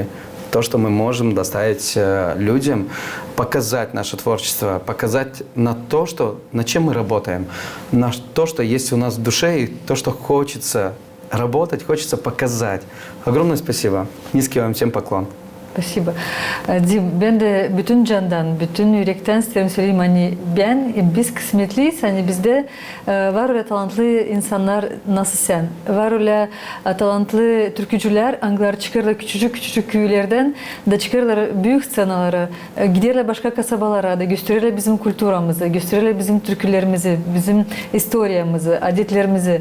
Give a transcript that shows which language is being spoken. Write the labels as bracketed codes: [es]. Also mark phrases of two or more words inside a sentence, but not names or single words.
[ru] То, что мы можем доставить людям, показать наше творчество, показать над чем мы работаем, на то, что есть у нас в душе, и то, что хочется работать, хочется показать. Огромное спасибо. Низкий вам всем поклон. Спасибо. Дим, [gag] ben de bütün candan, bütün yürekten isterim söyleyeyim hani biz kısmetliyiz hani bizde var öyle talantlı insanlar nasıl sen, var öyle talantlı türkücüler, anglar çıkarlar küçücük köylerden da çıkarlar büyük scenalara, giderler başka kasabalara da gösterirler bizim kültürümüzü, gösterirler bizim türkülerimizi, bizim historiyamızı, adetlerimizi.